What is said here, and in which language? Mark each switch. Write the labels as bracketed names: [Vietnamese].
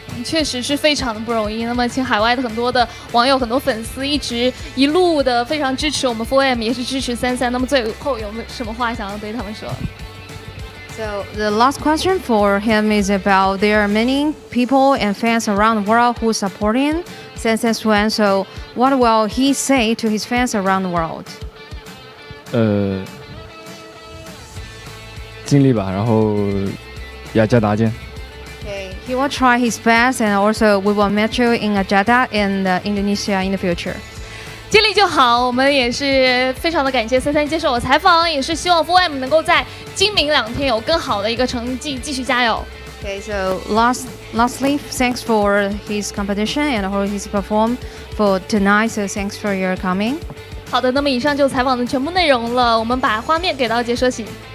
[Chinese] 确实是非常的不容易。那么，请海外的很多的网友、很多粉丝一路的非常支持我们 4M， 也是支持33。那么最后有没有什么话想要对他们说？ [English] So the last question for him is about there are many people and fans around the world who support him, Swan. So what will he say to his fans around the world? [Chinese] 尽力吧，然后雅加达见。 [English] Okay, he will try his best, and also we will meet you in Jakarta and Indonesia in the future. [Chinese] 尽力就好，我们也是非常的感谢33接受我采访，也是希望 4M 能够在今明2天有更好的一个成绩，继续加油。 [English] Okay, so lastly, thanks for his competition and how he's performed for tonight. So thanks for your coming. [Chinese] 好的，那么以上就采访的全部内容了，我们把画面给到解说席。